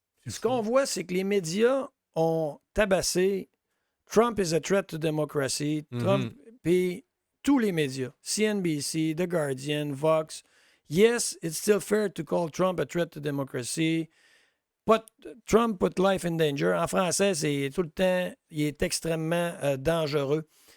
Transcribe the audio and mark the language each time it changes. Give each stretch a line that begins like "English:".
French: ce qu'on voit, c'est que les médias ont tabassé
English: Trump is a threat to democracy.
French: Trump, puis tous les médias, CNBC, The Guardian, Vox.
English: Yes, it's still fair to call Trump a threat to democracy. But Trump put life in danger.
French: En français, c'est tout le temps, il est extrêmement dangereux.